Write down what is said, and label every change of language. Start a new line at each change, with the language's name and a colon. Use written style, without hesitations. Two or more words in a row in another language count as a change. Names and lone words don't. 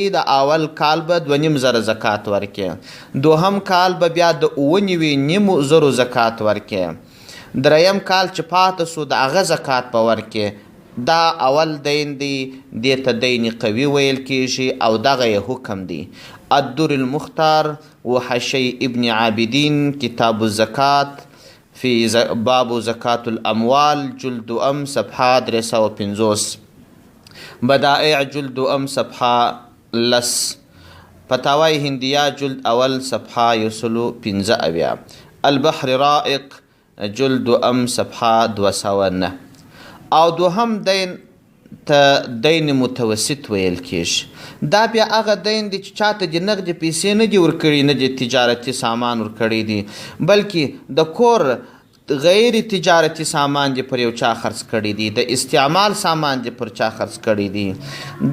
Pashto: د اول کال به 2,500 زکات ورکې، دوهم کال به بیا د 9,500 زکات ورکې، دریم کال چې پاته سو د هغه زکات به ورکې. دا اول دین دی، دې ته دین قوي ویل کیږي، او دغه یې حکم دی.
Arabic: الدر المختار وحشی ابن عابدین کتاب الزکات فی باب زکات الاموال جلد ام صفحه 350، بدائع جلد ام صفحه لس، فتاوی هندیه جلد اول صفحه 115، البحر رائق جلد ام صفحه 209.
Pashto: او دوهم دین ته دین متوسط ویل کیږي. دا بیا هغه دین دی چې چاته د نغدي پیسې نه دي ورکړي، نه د تجارتي سامان ورکړی دي، بلکې د کور غیر تجارتي سامان دې پر یو چا خرڅ کړی دي، د استعمال سامان دې پر چا خرڅ کړی دي.